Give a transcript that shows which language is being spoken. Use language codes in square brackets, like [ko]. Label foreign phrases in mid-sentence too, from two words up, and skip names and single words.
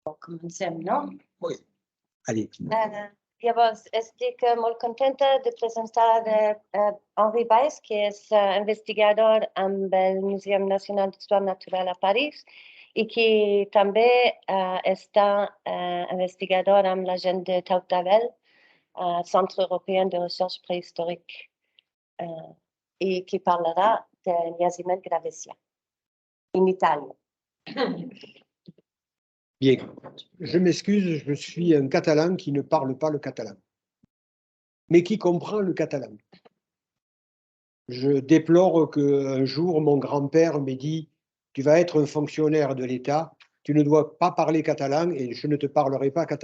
[ca] Comencem, no? [fr] Oui. Allez. [ca] Llavors, estic molt contenta de presentar Henri Weiss, que és investigador amb el Museu Nacional d'Histoire Naturelle a París i que també està investigador amb la gent de Tautavel, Centre Européen de Recherche Préhistorique, i qui parlarà del jaciment gravesien [fr] en Italie. Bien, je m'excuse, je suis un catalan qui ne parle pas le catalan, mais qui comprend le catalan. Je déplore qu'un jour, mon grand-père m'ait dit « Tu vas être un fonctionnaire de l'État, tu ne dois pas parler catalan et je ne te parlerai pas catalan.